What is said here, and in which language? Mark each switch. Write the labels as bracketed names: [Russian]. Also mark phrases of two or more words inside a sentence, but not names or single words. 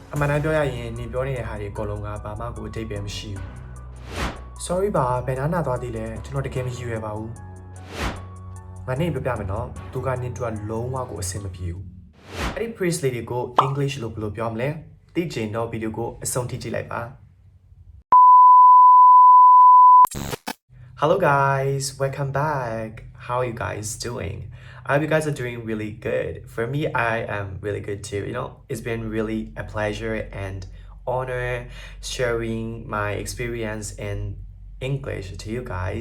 [Burmese] အမှန်တမ်းပြောရရင်နေပြောနေတဲ့ဟာတွေအကုန်လုံးကဘာမှကိုအတိတ်ပဲမရှိဘူး sorry ပါဘယ်နားနာသွားသေးလဲကျွန်တော်တကယ်မယူရပါဘူးငါနေပြပြမယ်နော်သူကနင်တို့ကလုံးဝကိုအဆင်မပြေဘူးအဲ့ဒီ phrase လေးတွေကို English လို့ဘယ်လိုပြောမလဲသိချင်တော့ဗီဒီယိုကိုအဆုံးထိကြည့်လိုက်ပါ [English] Hello guys, welcome back. How are you guys doing? I hope you guys are doing really good. For me, I am really good too. You know, it's been really a pleasure and honor sharing my experience in English to you guys.